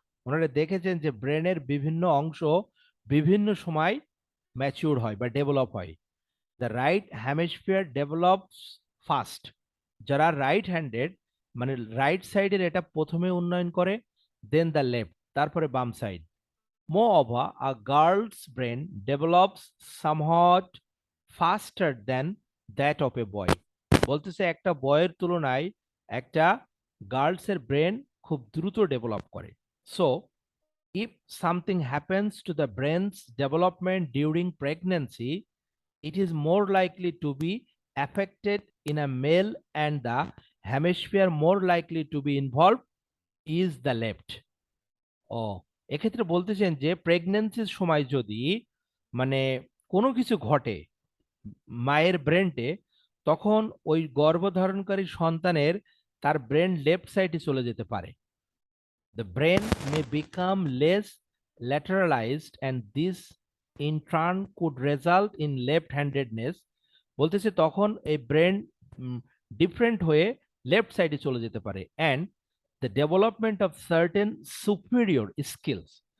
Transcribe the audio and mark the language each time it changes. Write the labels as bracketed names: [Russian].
[Bangla] ওনারা দেখেছেন যে ব্রেনের বিভিন্ন অংশ বিভিন্ন সময় ম্যাচিউর হয় বা ডেভেলপ হয়। [English] the right hemisphere develops first, [Bangla] যারা রাইট হ্যান্ডেড মানে রাইট সাইডের এটা প্রথমে উন্নয়ন করে, [English] then the left, [Bangla] তারপরে বাম side. [English] Moreover, a girl's brain develops somewhat faster than that of a boy. [Bangla] বলতেছে একটা বয়ের তুলনায় একটা গার্লসের ব্রেন খুব দ্রুত ডেভেলপ করে। [English] So, if something happens to the brain's development during pregnancy, it is more likely to be affected in a male, and the hemisphere more likely to be involved is the left. [Bangla] ও, এক্ষেত্রে বলতেছেন যে প্রেগন্যান্সির সময় যদি মানে কোনো কিছু ঘটে মায়ের ব্রেনটে, তখন ওই গর্ভধারণকারী সন্তানের তার ব্রেন লেফট সাইডে চলে যেতে পারে। [English] The brain may become less lateralized, and this in turn could result in left-handedness. [Bangla] বলতেছে তখন এই ব্রেন ডিফারেন্ট হয়ে লেফট সাইডে চলে যেতে পারে, [English] and the development of certain superior skills.